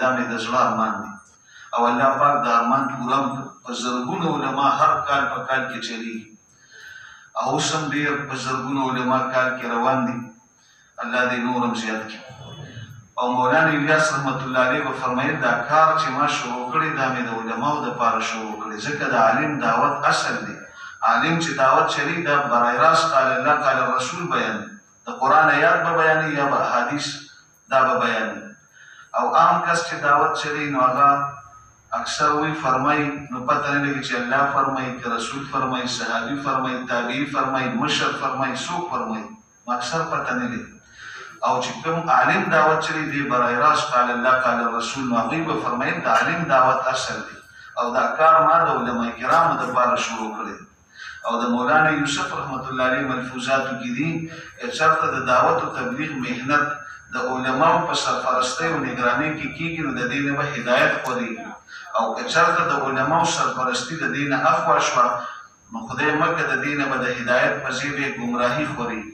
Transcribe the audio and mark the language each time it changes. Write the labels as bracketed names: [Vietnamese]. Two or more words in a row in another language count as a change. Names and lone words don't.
[Pashto] دا مې د زړه ارمان دی او الله پاک د ارمان پوره په زرګونو علما هر کال په کال کې چلیږي او اوس هم ډېر په زرګونو علما کال کې روان دي. الله دې نور هم زیات کړي. او مولانا الیاس [Arabic] رحمت الله علیه [Pashto] به فرمایل دا کار چې ما شروع کړی دا مې د علماو دپاره شروع کړی، ځکه د عالم دعوت اصل دی. عالم چې دعوت چلی دا برای راست [Arabic] قال الله قال رسول [Pashto] بیان، د قرآن آیات به بیانوي یا به حدیث دا به بیانوي. او عام کس چې دعوت چلی نو هغه اکثر وی فرمای نو پته نه لګي چې الله فرمای که رسول فرمای، صحابي فرمای، تابعی فرمای، مشر فرمای، څوک فرمای، اکثر پته نه لګي. او چې کوم عالم دعوت چلی دی برای راست [Arabic] قال الله قال رسول [Pashto] نو هغوی به فرمایل د عالم دعوت اصل دی او دا کار ما د علماء کرامو دپاره شروع کړی او د مولانا یوسف [Arabic] رحمت الله علیه [Pashto] ملفوظاتو کې دي که چېرته د دعوت او تبلیغ محنت د علماو په سرپرستۍ او نګرانۍ کې کېږي نو د دې نه به هدایت خورېږي او که چېرته د علماو سرپرستي د دې نه اخوا شوه نو خدای مکه د دې نه به د هدایت په ځای به ګمراهي خورېږي.